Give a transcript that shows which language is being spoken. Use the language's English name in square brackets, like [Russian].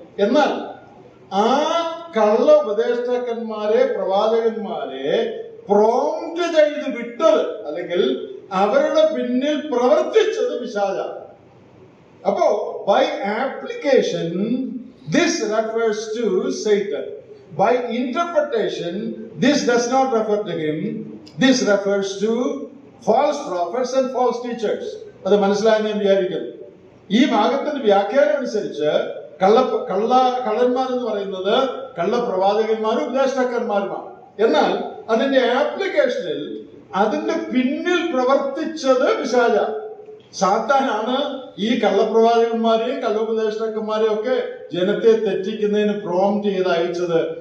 [Malayalam] എന്നാൽ ആ കള്ള ഉപദേഷ്ടാക്കന്മാരെ, പ്രവാചകന്മാരെ പ്രോംപ്റ്റ് ചെയ്ത് വിട്ടത്, അല്ലെങ്കിൽ അവരുടെ പിന്നിൽ പ്രവർത്തിച്ചത് പിശാചാണ്. [English] അപ്പോ by application this refers to Satan. By interpretation, this does not refer to him. This refers to false prophets and false teachers. [Malayalam] അത് മനസ്സിലായെന്ന് ഞാൻ വിചാരിക്കുന്നു. ഈ ഭാഗത്തിന്റെ വ്യാഖ്യാനം അനുസരിച്ച് കള്ളന്മാരെന്ന് പറയുന്നത് കള്ളപ്രവാചകന്മാരും ഉപദേഷ്ടാക്കന്മാരുമാണ്. എന്നാൽ അതിന്റെ ആപ്ലിക്കേഷനിൽ അതിന്റെ പിന്നിൽ പ്രവർത്തിച്ചത് പിശാചാണ്. സാത്താനാണ് ഈ കള്ളപ്രവാചകന്മാരെയും കള്ളോപദേഷ്ടാക്കന്മാരെയും ഒക്കെ ജനത്തെ തെറ്റിക്കുന്നതിന് പ്രോംപ്റ്റ് ചെയ്ത് അയച്ചത്.